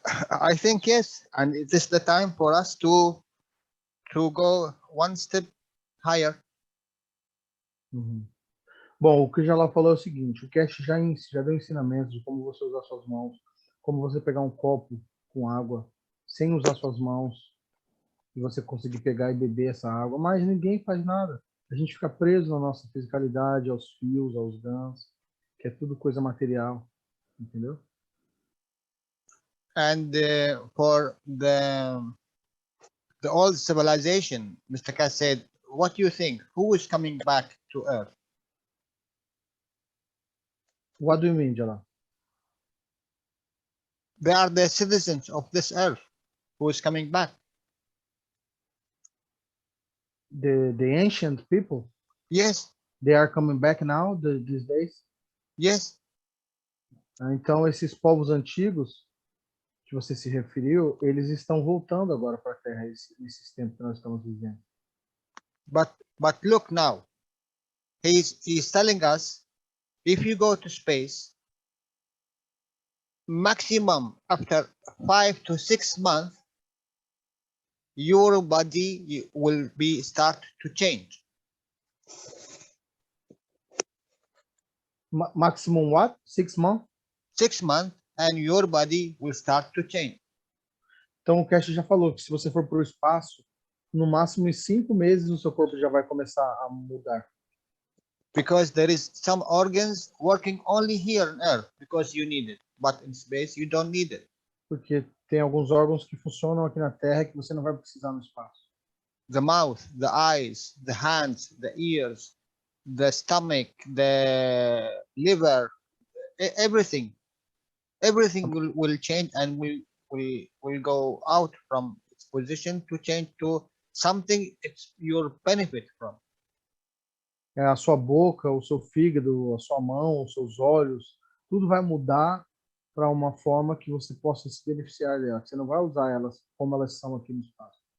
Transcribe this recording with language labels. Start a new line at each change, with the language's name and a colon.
English: I think yes, and it is the time for us to go one step higher. Uhum.
Portuguese: Bom, o que o Jalal falou é o seguinte: o Cash já deu ensinamentos de como você usar suas mãos, como você pegar um copo com água sem usar suas mãos e você conseguir pegar e beber essa água, mas ninguém faz nada. A gente fica preso na nossa fisicalidade, aos fios, aos GANs, que é tudo coisa material, entendeu?
English: And for the old civilization, Mr. Cass said, what do you think? Who is coming back to Earth? What do you mean, Jalal? They are the citizens of this Earth who is coming back. The ancient people? Yes. They are coming back now, these days? Yes.
Portuguese: Então, esses povos antigos que você se referiu, eles estão voltando agora para a Terra nesses tempos que nós estamos vivendo.
English: But look now, he's telling us, if you go to space, maximum after 5 to 6 months, your body will start to change. Maximum what? 6 months? 6 months, and your body will start to change.
Portuguese: Então o Cash já falou que se você for para o espaço, no máximo em 5 meses o seu corpo já vai começar a mudar.
English: Because there is some organs working only here on Earth because you need it, but in space you don't need it.
Portuguese: Porque tem alguns órgãos que funcionam aqui na Terra que você não vai precisar no espaço.
English: The mouth, the eyes, the hands, the ears, the stomach, the liver, everything will change and will go out from its position to change to something it's your benefit from.
Portuguese: A sua boca, o seu fígado, a sua mão, os seus olhos, tudo vai mudar para uma forma que você possa se beneficiar dela. Você não vai usar elas como elas são aqui no espaço.